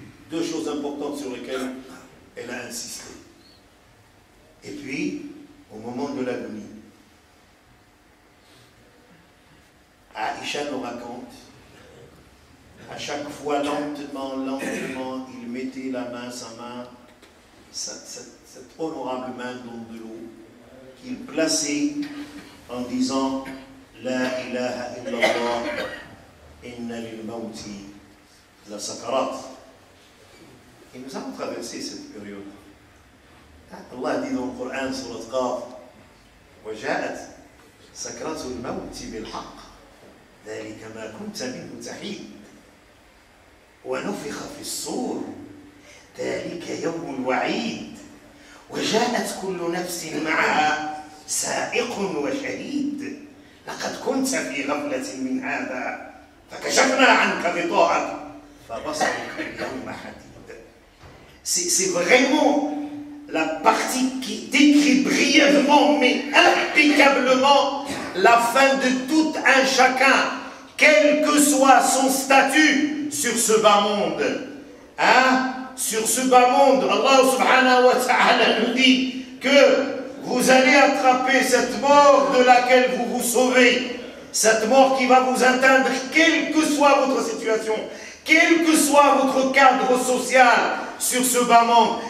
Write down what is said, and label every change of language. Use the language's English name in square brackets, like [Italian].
[French] Deux choses importantes sur lesquelles elle a insisté. Et puis, au moment de l'agonie, Aïcha nous raconte, à chaque fois, lentement, il mettait la main, sa main, cette honorable main dans de l'eau, qu'il plaçait en disant [Arabic] La ilaha illallah, inna lil mawti la sakarat. [French] Et nous avons traversé cette période. Allah dit dans le Coran, surat Qaf, [Arabic] وجاءت سكرات الموت بالحق ذلك ما كنت منه تحيد ونفخ في الصور ذلك يوم الوعيد وجاءت كل نفس معها سائق وشهيد لقد كنت في غفلة من هذا فكشفنا عنك غطاءك فبصرك اليوم حديد. [French] C'est vraiment la partie qui décrit brièvement mais impeccablement la fin de tout un chacun, quel que soit son statut sur ce bas monde. Hein? Sur ce bas monde, Allah subhanahu wa ta'ala nous dit que vous allez attraper cette mort de laquelle vous vous sauvez, cette mort qui va vous atteindre quelle que soit votre situation, quel que soit votre cadre social sur ce bas monde.